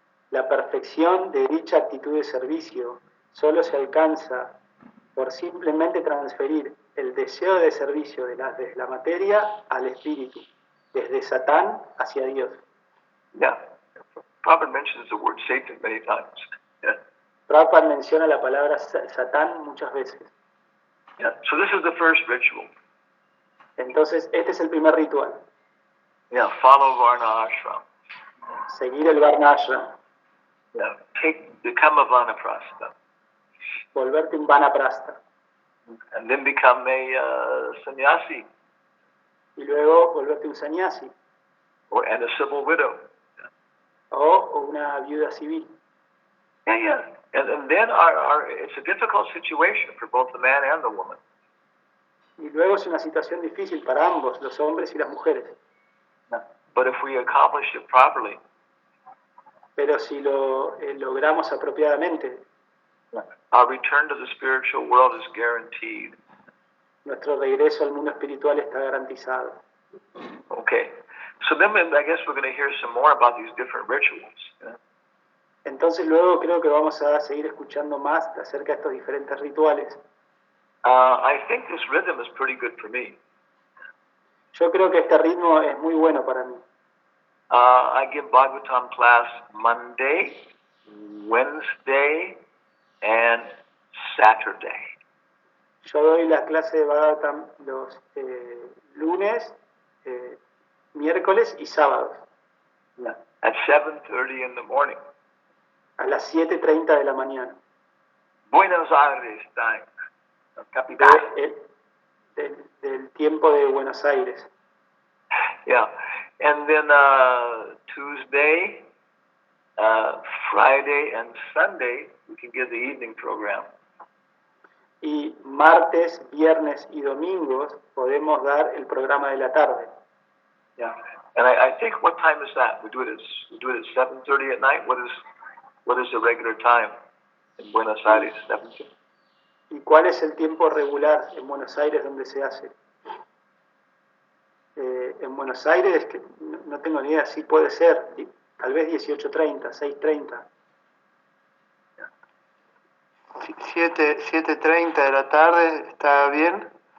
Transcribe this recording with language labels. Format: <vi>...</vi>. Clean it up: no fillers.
<es>La perfección de dicha actitud de servicio solo se alcanza por simplemente transferir el deseo de servicio desde la materia al espíritu, desde Satán hacia Dios.</es> <en>Yeah. Prabhupada mentions the word Satan many times. Yeah.</en> <es>Prabhupada menciona la palabra Satán muchas veces.</es> <en>Yeah. So this is the first ritual.</en> <es>Entonces, este es el primer ritual,</es> <en>Yeah. Follow Varna Ashram.</en> <es>seguir el Varnashram,</es> <en>Yeah. Become a Vanaprastha.</en> <es>volverte un Vanaprastha,</es> <en>And then become a sannyasi</en> <es>y luego volverte un sannyasi</es> <en>and a civil widow.</en> <es>o una viuda civil.</es> <en>Yeah. And then it's a difficult situation for both the man and the woman.</en> <es>Y luego es una situación difícil para ambos, los hombres y las mujeres.</es> <en>But if we accomplish it properly,</en> <es>Pero si lo logramos apropiadamente,</es> <en>our return to the spiritual world is guaranteed.</en> <es>nuestro regreso al mundo espiritual está garantizado.</es> <en>Okay. So then I guess we're going to hear some more about these different rituals. Yeah?</en> <es>Entonces luego creo que vamos a seguir escuchando más acerca de estos diferentes rituales.</es> <en>I think this rhythm is pretty good for me.</en> <es>Yo creo que este ritmo es muy bueno para mí.</es> <en>I give Bhagavatam class Monday, Wednesday, and Saturday.</en> <es>Yo doy la clase de Bhagavatam los lunes, miércoles y sábados,</es> <en>At 7:30 in the morning.</en> <es>a las 7:30 de la mañana.</es> <en>Buenos Aires time. Capital.</en> <es>Del tiempo de Buenos Aires.</es> <en>Yeah. And then Tuesday, Friday, and Sunday, we can give the evening program.</en> <es>Y martes, viernes y domingos podemos dar el programa de la tarde.</es> <en>Yeah. And I think, what time is that? We do it at 7:30 at night. What is the regular time in Buenos Aires? 7:30.</en> <es>¿Y cuál es el tiempo regular en Buenos Aires donde se hace? En Buenos Aires, que no tengo ni idea, sí puede ser, tal vez 18:30, 6:30. 7:30 de la tarde está bien.</es>